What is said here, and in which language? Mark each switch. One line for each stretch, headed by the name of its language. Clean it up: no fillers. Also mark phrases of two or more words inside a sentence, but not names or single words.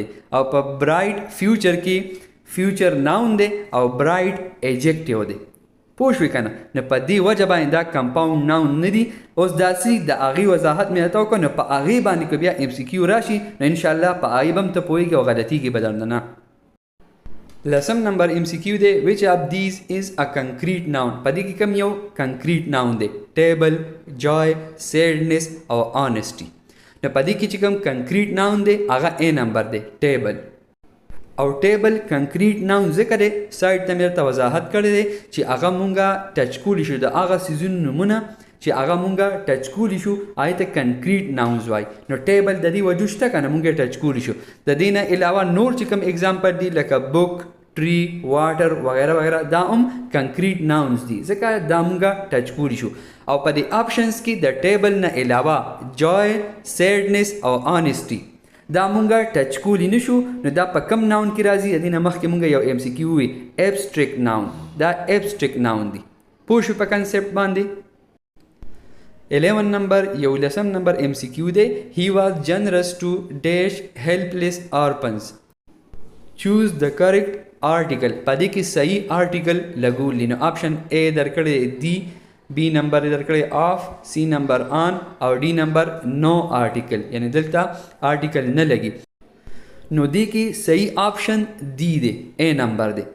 Pashto: او په
English: bright future
Pashto: کې
English: future noun
Pashto: دی او
English: bright adjective
Pashto: دی. پوه شوې که نه. نو په دې وجه باندې دا
English: compound noun
Pashto: نه دي. اوس داسې د هغې وضاحت مې راته وکړه نو په هغې باندې که بیا ام سی کیو راشي نو انشاءالله په هغې به هم ته پوهېږې او غلطېږي به درنه نه. لسم نمبر ام سی کیو دی
English: which of these is a concrete noun.
Pashto: په دې کې کوم یو
English: concrete noun
Pashto: دی. ټیبل،
English: joy، sadness او honesty.
Pashto: نو په دې کې چې کوم
English: concrete noun
Pashto: دی هغه A نمبر دی ټیبل. او ټیبل
English: concrete noun
Pashto: ځکه دی سایډ ته مې درته وضاحت کړی دی چې هغه مونږه ټچ کولی شو د هغه څیزونو نومونه چې هغه مونږه ټچ کولی شو هغې ته
English: concrete nouns
Pashto: وایي. نو ټیبل د دې وجود شته که نه مونږ یې ټچ کولی شو. د دې نه علاوه نور چې کوم اگزامپل دي لکه بک، ټری، واټر وغیره وغیره دا هم
English: concrete nouns
Pashto: دي ځکه دا مونږه ټچ کولی شو. او په دې آپشنز کې د ټیبل نه علاوه
English: joy، sadness
Pashto: او honesty دا مونږه ټچ کولی نشو. نو دا په
English: common noun
Pashto: کې راځي. د دې نه مخکې مونږه یو ام سی کیو وي
English: abstract noun.
Pashto: دا
English: abstract noun
Pashto: دي. پوه شو په کنسپټ باندې. 11 نمبر یو لسم نمبر ام سی کیو دی
English: he was generous to dash helpless orphans. choose the correct article.
Pashto: په دې کې صحیح آرټیکل لګولی. نو آپشن A درکړی دی، B نمبر درکړی آف، C نمبر آن او D نمبر
English: no article
Pashto: یعنی دلته آرټیکل نه لګي. نو دې کې صحیح آپشن D دی A نمبر دی.